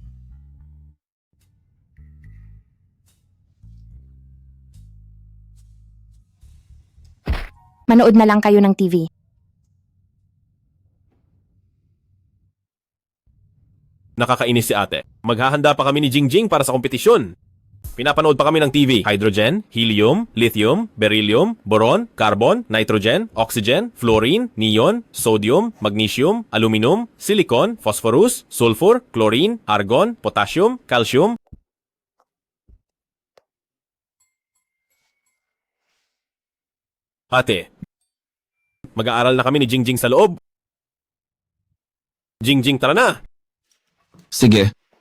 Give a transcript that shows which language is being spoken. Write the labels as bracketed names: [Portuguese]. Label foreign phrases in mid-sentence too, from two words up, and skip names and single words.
[Filipino] Manood na lang kayo ng TV. nakakainis si ate. Maghahanda pa kami ni Jingjing para sa kompetisyon. Pinapanood pa kami ng TV. [English] Hydrogen, helium, lithium, beryllium, boron, carbon, nitrogen, oxygen, fluorine, neon, sodium, magnesium, aluminum, silicon, phosphorus, sulfur, chlorine, argon, potassium, calcium. [Filipino] Ate, mag-aaral na kami ni Jingjing sa loob. Jingjing, tara na! Sige,